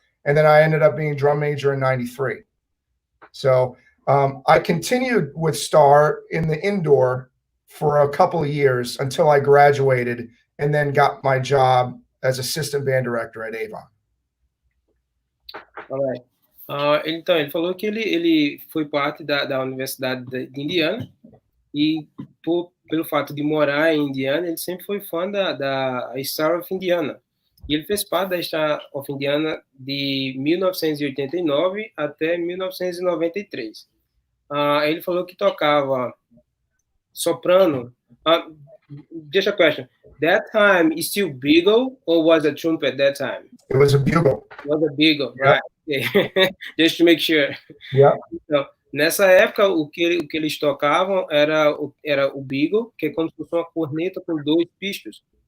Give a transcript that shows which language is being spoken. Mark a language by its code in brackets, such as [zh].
[en] And then I ended up being drum major in 93. So I continued with Star in the indoor for a couple of years until I graduated and then got my job as assistant band director at Avon. Alright. [pt] Então, ele falou que ele foi parte da Universidade de Indiana e pelo fato de morar em Indiana, ele sempre foi fã da Star of Indiana. E ele fez parte da Star of Indiana de 1989 até 1993. Ele falou que tocava soprano. [en] Just a question. That time is still bugle or was a trumpet that time? It was a bugle. It was a bugle, right? Yeah. Just to make sure. Yeah. [pt] Então, nessa época, o que eles tocavam era o bugle, que é como se fosse uma corneta com 2 pistos.